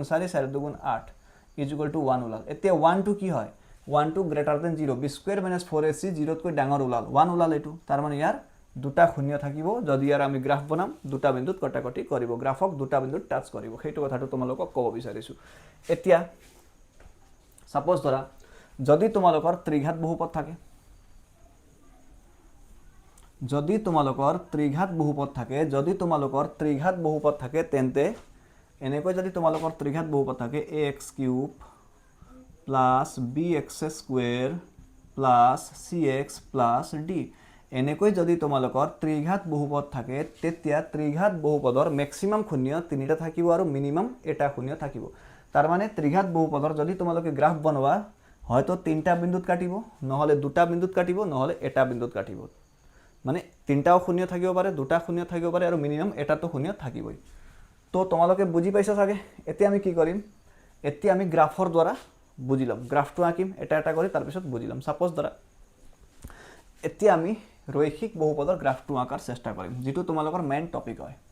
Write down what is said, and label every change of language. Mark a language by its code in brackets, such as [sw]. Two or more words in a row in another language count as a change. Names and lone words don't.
[as] 4 4 * 2 8 = 1 ওলাল এতিয়া 1 টু কি হয় 1 টু [en] greater than [as] 0 b² - 4ac 0 তকৈ ডাঙৰ ওলাল 1 ওলাল এটো তাৰ মানে ইয়াৰ দুটা শূন্য থাকিব যদি ইয়াৰ আমি গ্ৰাফ বনাম দুটা বিন্দুত কটাকটি কৰিব গ্ৰাফক দুটা বিন্দুত টাচ কৰিব হেতু কথাটো তোমালোকক ক'ব বিচাৰিছো এতিয়া সাপোজ ধৰা যদি তোমালোকৰ ত্ৰিঘাত বহুপদ থাকে যদি তোমালোকৰ ত্ৰিঘাত বহুপদ থাকে তেন্তে এনেকৈ যদি তোমালোকৰ ত্ৰিঘাত বহুপদ থাকে ax³ + bx² + cx + d এনেকৈ যদি তোমালোকৰ ত্ৰিঘাত বহুপদ থাকে তেতিয়া ত্ৰিঘাত বহুপদৰ ম্যাক্সিমাম শূন্য 3টা থাকিব আৰু মিনিমাম এটা শূন্য থাকিব তাৰ মানে ত্ৰিঘাত বহুপদৰ যদি তোমালোকে গ্ৰাফ বনোৱা হয়তো 3টা বিন্দুত কাটিব নহলে 2টা বিন্দুত কাটিব নহলে এটা বিন্দুত কাটিব মানে 3টাও শূন্য থাকিব পাৰে 2টা শূন্য থাকিব পাৰে আৰু মিনিমাম এটাটো শূন্য থাকিবই তো তোমালোকে বুজি পাইছা চাগে এতিয়া আমি কি কৰিম এতিয়া আমি গ্ৰাফৰ দ্বাৰা বুজিলাম গ্ৰাফটো আঁকিম এটা এটা কৰি তাৰ পিছত বুজিলাম সাপোজ ধৰা এতিয়া আমি রৈখিক বহুপদৰ গ্ৰাফটো আঁকাৰ চেষ্টা কৰিম যেটো তোমালোকৰ [en] main topic [as] হয়